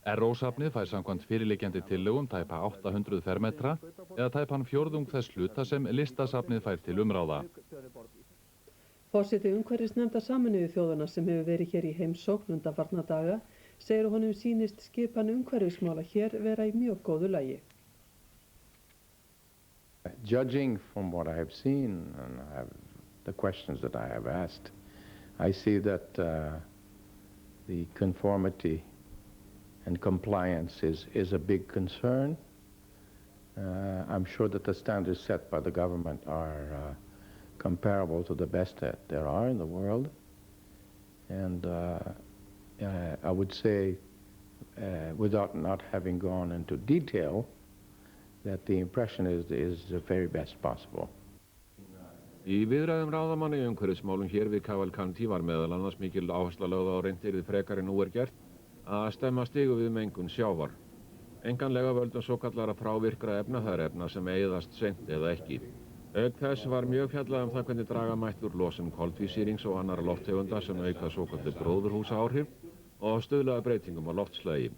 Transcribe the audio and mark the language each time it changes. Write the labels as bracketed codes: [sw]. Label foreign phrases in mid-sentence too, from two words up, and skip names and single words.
[is] Erró-safnið fær samkvæmt fyrirliggjandi tillögum tæpa 800 fermetra eða tæpan fjórðung þess hluta sem Listasafnið fær til umráða. Forseti umhverfisnefndar Sameinuðu þjóðanna sem hefur verið hér í heimsókn undanfarna daga segir að honum sýnist skipan umhverfismála hér vera í mjög góðu lagi. [en] Judging from what I have seen and the questions that I have asked, I see that the conformity and compliance is a big concern. I'm sure that the standards set by the government are comparable to the best that there are in the world. And I would say, without not having gone into detail, that the impression is the very best possible. [is] Í viðræðum ráðamanna í umhverfismálum hér við Cavalcanti var meðal annars mikil áhersla lögð á reynt yrði frekar en nú gert að stemma stigu við mengun sjávar. Enganlega völdum svokallara frávirkra efna, það efna sem eyðast seint eða ekki. Auk þess var mjög fjallað það hvernig draga mætti úr losun koltvísýrings og annarra lofttegunda sem auka svokölluð gróðurhúsaáhrif og stuðlaði breytingum á loftslagi.